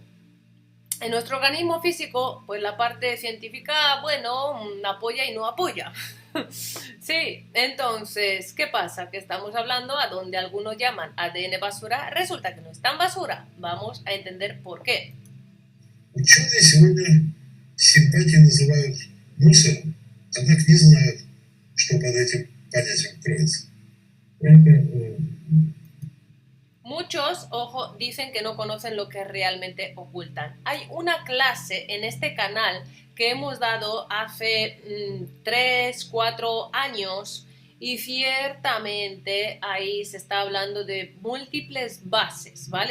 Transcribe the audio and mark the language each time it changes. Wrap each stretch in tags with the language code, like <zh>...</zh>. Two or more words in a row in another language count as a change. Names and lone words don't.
<es>En nuestro organismo físico, pues la parte científica, bueno, apoya y no apoya. Sí, entonces, ¿qué pasa? Que estamos hablando a donde algunos llaman ADN basura, resulta que no es tan basura. Vamos a entender por qué.</es> <ru>Ученые сегодня симпатии называют мусором, однако не знают, что под этим понятием кроется.</ru> <es>Muchos, ojo, dicen que no conocen lo que realmente ocultan. Hay una clase en este canal que hemos dado hace 3, 4 años y ciertamente ahí se está hablando de múltiples bases, ¿vale?</es>